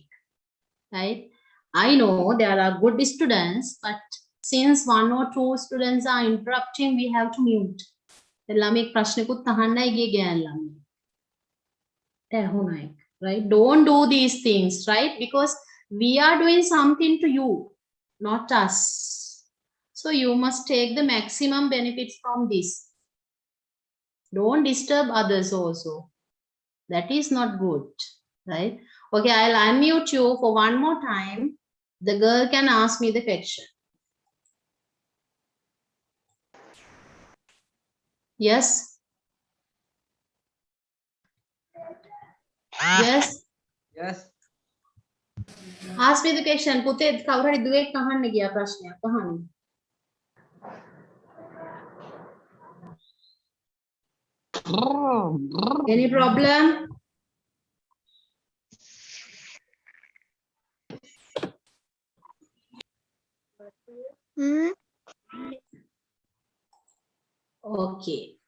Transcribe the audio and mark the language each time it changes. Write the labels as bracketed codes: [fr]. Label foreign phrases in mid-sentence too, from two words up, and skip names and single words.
[en] Right? I know there are good students, but since one or two students are interrupting, we have to mute. [si] ළමෙක් ප්‍රශ්නකුත් අහන්නයි ගියේ ගෑන් ළමයි. ඇහුණා ඒක. [en] Right? Don't do these things, right? Because we are doing something to you, not us. So you must take the maximum benefits from this. Don't disturb others also. That is not good, right? Okay, I'll unmute you for one more time. The girl can ask me the question. Yes? Yes? Yes. Ask me the question. [si] පුතේ කවුරු හරි දුවෙක් අහන්න ගියා ප්‍රශ්නයක් අහන්න. [en] Any problem? Okay.